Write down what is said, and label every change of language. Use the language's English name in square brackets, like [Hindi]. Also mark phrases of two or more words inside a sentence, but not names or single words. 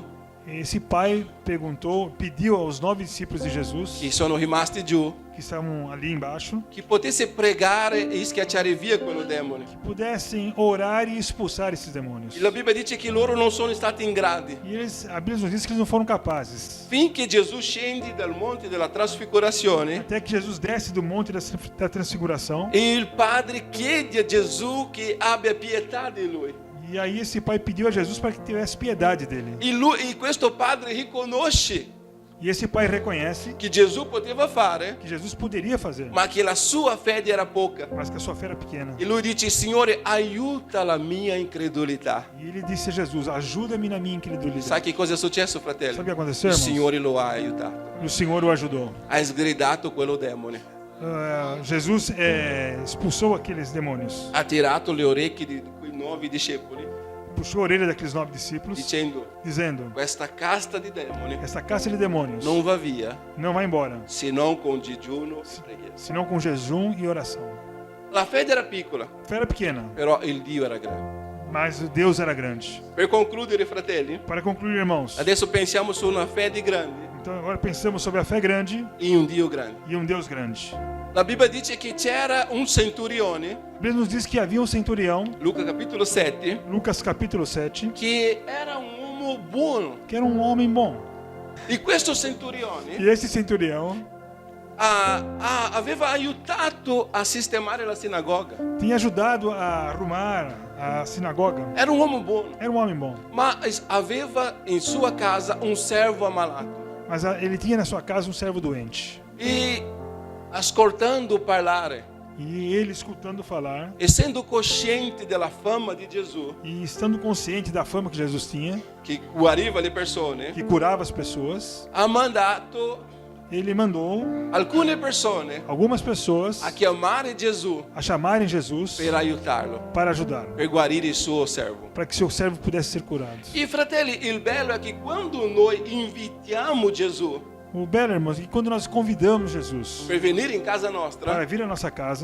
[Portuguese] esse pai pediu aos 9 discípulos de Jesus, [Italian] che sono rimasti giù, [Portuguese] que estavam ali embaixo, [Italian] che potesse pregare e schiacciare via quello demone. [Portuguese] pudessem orar e expulsar esses demônios. [Italian] E la Bibbia dice che loro non sono stati in grado. [Portuguese] E a Bíblia nos diz que eles não foram capazes. [Italian] Finché Gesù scende dal monte della trasfigurazione [Portuguese] Até que Jesus desce do Monte da Transfiguração, [Italian] e il padre chiede a Gesù che abbia pietà di lui. [Portuguese] e aí esse pai pediu a Jesus para que tivesse piedade dele. [Italian] E questo padre riconosce [Portuguese] E esse pai reconhece [Italian] che Gesù poteva fare, [Portuguese] que Jesus poderia fazer, [Italian] ma che la sua fede era poca. [Portuguese] mas que a sua fé era pequena. [Italian] E lui dice, Signore, aiuta la mia incredulità. [Portuguese] E ele disse a Jesus: ajuda-me na minha incredulidade. [Italian] Sai che cosa è successo, fratello? [Portuguese] Sabe o que aconteceu, [Italian] Il [Portuguese] irmãos? [Italian] Signore lo ha aiutato. [Portuguese] E o Senhor o ajudou. [Italian] Ha sgridato quello demone. [Portuguese] Jesus expulsou aqueles demônios, [Italian] Ha tirato le orecchie di quei 9 discepoli [Portuguese] puxou a orelha daqueles 9 discípulos, [Italian] dicendo, [Portuguese] dizendo: [Italian] questa casta di demoni [Portuguese] essa casta de demônios [Italian] non va via [Portuguese] não vai embora, [Italian] se non con digiuno e preghiera. [Portuguese] senão com jejum e oração. [Italian] La fede era piccola, [Portuguese] A fé era pequena, [Italian] però il Dio era grande. [Portuguese] mas Deus era grande. [Italian] Per concludere, fratelli, [Portuguese] Para concluir, irmãos, [Italian] adesso pensiamo su una fede grande [Portuguese] então agora pensamos sobre a fé grande [Italian] in un Dio grande. [Portuguese] e um Deus grande. [Italian] La Bibbia dice che c'era un centurione, [Portuguese] A Bíblia nos diz que havia um centurião, [Italian] Luca capitolo 7, [Portuguese] Lucas capítulo 7, [Italian] che era un uomo buono. [Portuguese] que era um homem bom. [Italian] E questo centurione [Portuguese] E esse centurião [Italian] aveva aiutato a sistemare la sinagoga. [Portuguese] tinha ajudado a arrumar a sinagoga. [Italian] Era un uomo buono, [Portuguese] Era um homem bom, [Italian] ma aveva in sua casa un servo ammalato. [Portuguese] mas ele tinha na sua casa um servo doente. [Italian] E ascoltando parlare, [Portuguese] E ele, escutando falar [Italian] essendo cosciente della fama di Gesù, [Portuguese] e estando consciente da fama que Jesus tinha, [Italian] che guariva le persone, [Portuguese] que curava as pessoas, [Italian] ha mandato [Portuguese] ele mandou [Italian] alcune persone [Portuguese] algumas pessoas [Italian] a chiamare Gesù [Portuguese] a chamarem Jesus [Italian] per aiutarlo, [Portuguese] para ajudá-lo, [Italian] per guarire il suo servo. [Portuguese] para que seu servo pudesse ser curado. [Italian] E fratelli, il bello è che quando noi invitiamo Gesù [Portuguese] O belo, irmãos, é que quando nós convidamos Jesus [Italian] per venire in casa [Portuguese] para [Italian] nostra, [Portuguese] vir à nossa casa,